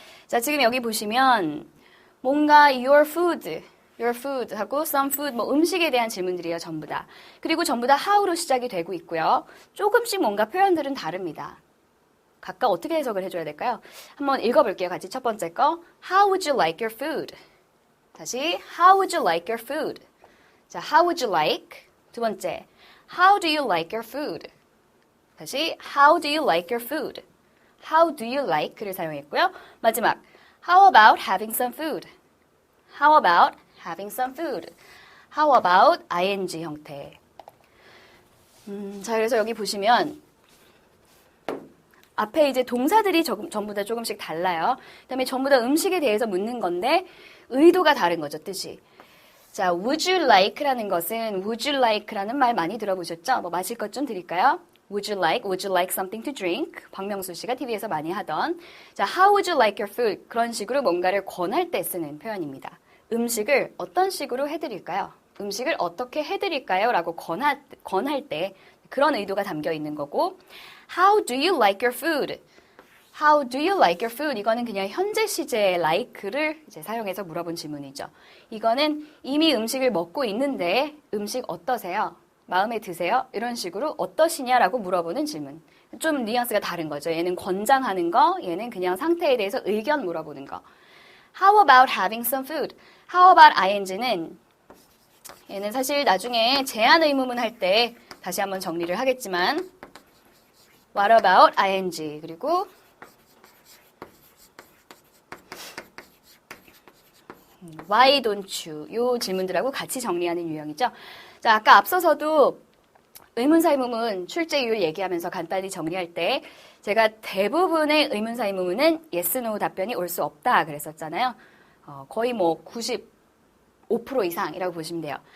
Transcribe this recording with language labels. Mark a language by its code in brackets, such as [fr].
[ko] 자, 지금 여기 보시면 뭔가 [en] your food [ko] 하고 [en] some food, [ko] 뭐 음식에 대한 질문들이에요, 전부 다. 그리고 전부 다 how로 시작이 되고 있고요. 조금씩 뭔가 표현들은 다릅니다. 각각 어떻게 해석을 해줘야 될까요? 한번 읽어볼게요, 같이 첫 번째 거. [en] How would you like your food? 다시, How would you like your food? 자, How would you like? [ko] 두 번째, [en] How do you like your food? 다시, How do you like your food? How do you like를 [ko] 사용했고요. [en] 마지막, How about having some food? How about having some food? How about ing 형태. [ko] 자, 그래서 여기 보시면 앞에 이제 동사들이 전부 다 조금씩 달라요. 그다음에 전부 다 음식에 대해서 묻는 건데 의도가 다른 거죠, 뜻이. 자, [en] would you like [ko] 라는 것은 would you like라는 말 많이 들어보셨죠? 뭐 마실 것 좀 드릴까요? [en] Would you like something to drink? [ko] 박명수 씨가 TV에서 많이 하던. [en] 자, how would you like your food? [ko] 그런 식으로 뭔가를 권할 때 쓰는 표현입니다. 음식을 어떤 식으로 해드릴까요? 음식을 어떻게 해드릴까요? 라고 권할 때 그런 의도가 담겨 있는 거고 [en] How do you like your food? How do you like your food? [ko] 이거는 그냥 현재 시제의 like를 이제 사용해서 물어본 질문이죠. 이거는 이미 음식을 먹고 있는데 음식 어떠세요? 마음에 드세요? 이런 식으로 어떠시냐라고 물어보는 질문. 좀 뉘앙스가 다른 거죠. 얘는 권장하는 거, 얘는 그냥 상태에 대해서 의견 물어보는 거. [en] How about having some food? How about ing [ko] 는 얘는 사실 나중에 제한 의문문 할 때 다시 한번 정리를 하겠지만 [en] What about ing? [ko] 그리고 [en] Why don't you? [ko] 이 질문들하고 같이 정리하는 유형이죠. 자, 아까 앞서서도 의문사 의문문 출제율 얘기하면서 간단히 정리할 때 제가 대부분의 의문사 의문문은 yes, no 답변이 올 수 없다 그랬었잖아요. 거의 뭐 95% 이상이라고 보시면 돼요.